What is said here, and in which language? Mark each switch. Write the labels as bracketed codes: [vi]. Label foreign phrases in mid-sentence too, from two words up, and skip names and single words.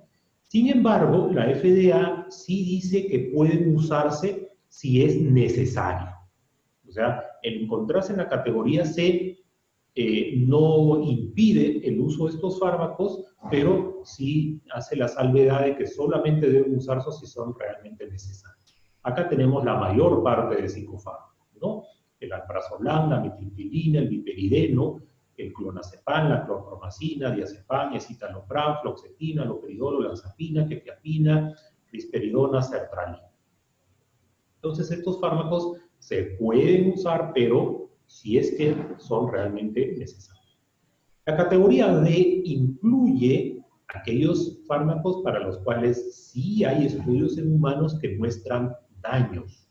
[es] Sin embargo, la FDA sí dice que pueden usarse si es necesario, O sea, el encontrarse en la categoría C no impide el uso de estos fármacos, pero sí hace la salvedad de que solamente deben usarse si son realmente necesarios. Acá tenemos la mayor parte de psicofármacos, ¿no? El alprazolam, la metilpilina, el viperideno, el clonazepam, la clorpromacina, diazepam, escitalopram, fluoxetina, loperidol, olanzapina, quetiapina, risperidona, sertralina. Entonces, estos fármacos se pueden usar, pero si es que son realmente necesarios. La categoría D incluye aquellos fármacos para los cuales sí hay estudios en humanos que muestran daños.